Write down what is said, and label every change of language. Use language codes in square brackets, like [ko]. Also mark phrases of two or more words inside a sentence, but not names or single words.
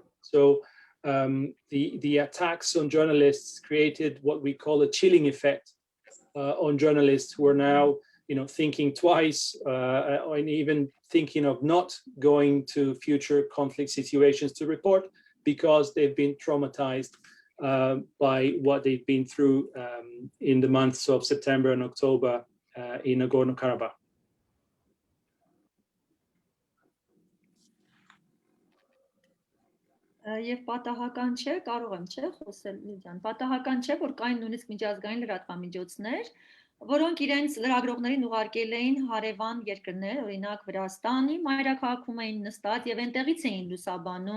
[en] So the attacks on journalists created what we call a chilling effect on journalists who are now, thinking twice and even thinking of not going to future conflict situations to report because they've been traumatized by what they've been through in the months of September and October in Nagorno-Karabakh. [hy] Եվ պատահական չէ, կարող եմ չէ խոսել Լիդիան, պատահական չէ, որ կային նույնիսկ միջազգային լրատվամիջոցներ, որոնք իրենց լրագրողներին ուղարկել էին հարևան երկրներ, օրինակ Վրաստանի մայրաքաղաքում էին նստած եւ այնտեղից էին լուսաբանում